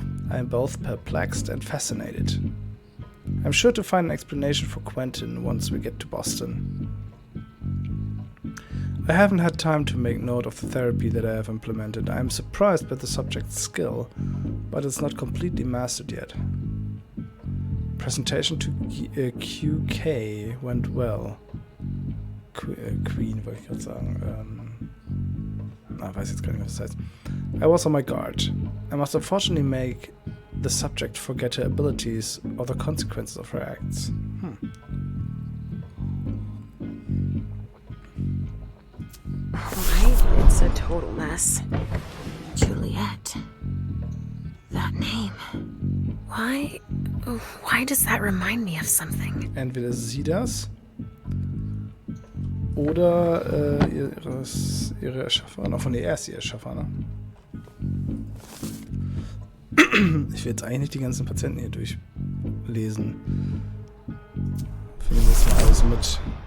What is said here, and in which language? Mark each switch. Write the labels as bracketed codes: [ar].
[en] I am both perplexed and fascinated. I'm sure to find an explanation for Quentin once we get to Boston. I haven't had time to make note of the therapy that I have implemented. I am surprised by the subject's skill, but it's not completely mastered yet. Presentation to QK went well. [de] Queen wollte ich gerade sagen. Weiß jetzt gar nicht, was das heißt. [en] I was on my guard. I must unfortunately make the subject forget her abilities or the consequences of her acts. Alright, it's a total mess. Juliet. That name. Why does that remind me of something? [de] Entweder sie das oder ihre Erschafferin. Auch von der ersten Erschafferin. Ich will jetzt eigentlich nicht die ganzen Patienten hier durchlesen. Finden wir das mal alles mit.